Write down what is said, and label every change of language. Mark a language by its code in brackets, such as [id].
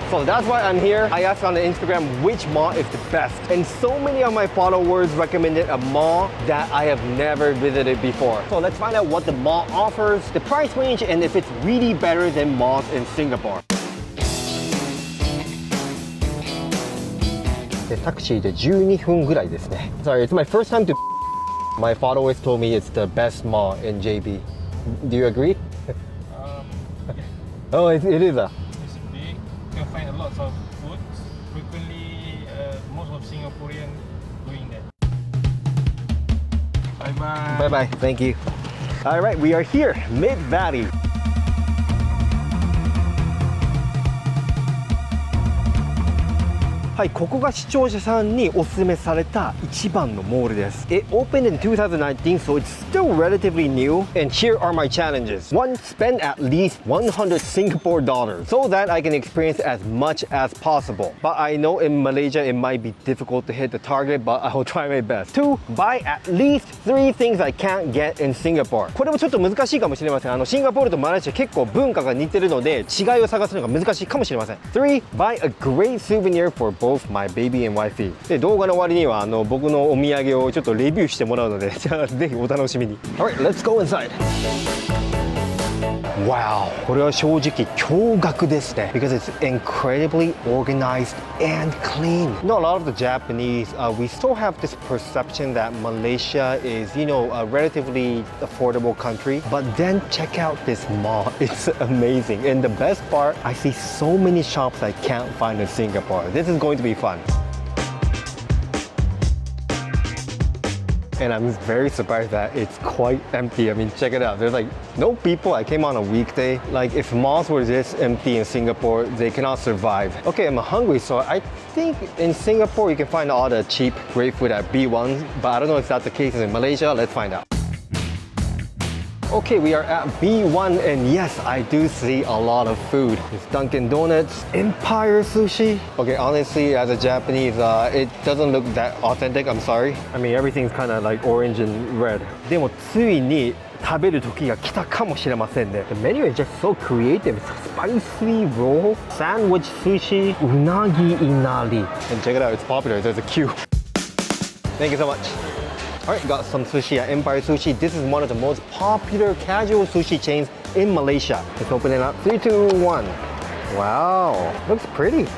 [en] So that's why I'm here. I asked on the Instagram which mall is the best. And so many of my followers recommended a mall that I have never visited before. So let's find out what the mall offers, the price range, and if it's really better than malls in Singapore. [ja] タクシーで12分ぐらいですね。 [en] Sorry, it's my first time to. My father always told me it's the best mall in JB. Do you agree? Oh, it is a. It's big. You can find a lot of food. Frequently, most of Singaporeans doing that. Bye bye. Bye bye. Thank you. All right, we are here, Mid-Valley. [ja] はい、ここが視聴者さんにおすすめされた一番のモールです。 [en] It opened in 2019, so it's still relatively new. And here are my challenges. 1. Spend at least 100 Singapore dollars so that I can experience as much as possible. But I know in Malaysia it might be difficult to hit the target, but I will try my best. 2. Buy at least 3 things I can't get in Singapore. [ja] これもちょっと難しいかもしれません。シンガポールとマレーシア結構文化が似てるので違いを探すのが難しいかもしれません。 [en] 3. Buy a great souvenir for both my baby and wifey. [ja] で、動画の終わりには僕のお土産をちょっとレビューしてもらうので、じゃあぜひお楽しみに。 [en] Alright, let's go inside. [ja] Wow, これは正直驚愕ですね。 [en] Because it's incredibly organized and clean. You know, a lot of the Japanese, we still have this perception that Malaysia is, you know, a relatively affordable country. But then check out this mall. It's amazing. And the best part, I see so many shops I can't find in Singapore. This is going to be fun. And I'm very surprised that it's quite empty. I mean, check it out. There's like no people. I came on a weekday. Like if malls were this empty in Singapore, they cannot survive. Okay, I'm hungry, so I think in Singapore you can find all the cheap, great food at B1, but I don't know if that's the case in Malaysia. Let's find out. Okay, we are at B1 and yes, I do see a lot of food. It's Dunkin' Donuts, Empire Sushi. Okay, honestly, as a Japanese, it doesn't look that authentic, I'm sorry. I mean, everything's kind of like orange and red. [ja] でもついに食べる時が来たかもしれませんね。 [en] The menu is just so creative. Spicy roll, sandwich sushi, unagi inari. And check it out, it's popular. There's a queue. Thank you so much. Alright, got some sushi at Empire Sushi. This is one of the most popular casual sushi chains in Malaysia. Let's open it up. 3, 2, 1. Wow, looks pretty.